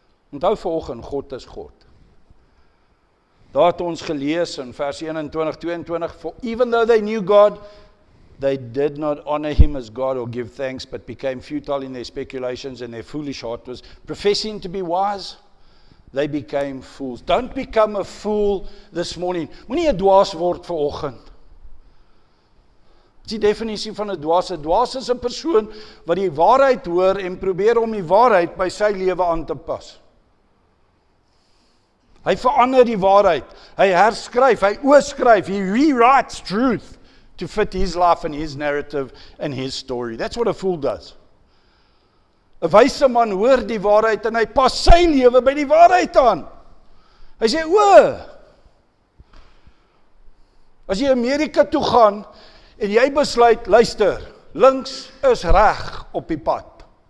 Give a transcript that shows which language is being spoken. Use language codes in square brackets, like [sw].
[af] Onthou vanoggend, God is God. Daar het ons gelees in vers 21, 22, [en] for even though they knew God, they did not honor him as God or give thanks, but became futile in their speculations, and their foolish heart was professing to be wise. They became fools. Don't become a fool this morning. [af] Moenie 'n dwaas word vanoggend. Dit is die definisie van 'n dwaas. 'n Dwaas is 'n persoon wat die waarheid hoor en probeer om die waarheid by sy lewe aan te pas. Hy verander die waarheid. Hy herskryf, hy oorskryf, [en] he rewrites truth to fit his life and his narrative and his story. That's what a fool does. [af] 'n Wyse man hoor die waarheid en hy pas sy lewe by die waarheid aan. Hy sê, as jy Amerika toe gaan en jy besluit, luister, links is reg op die pad.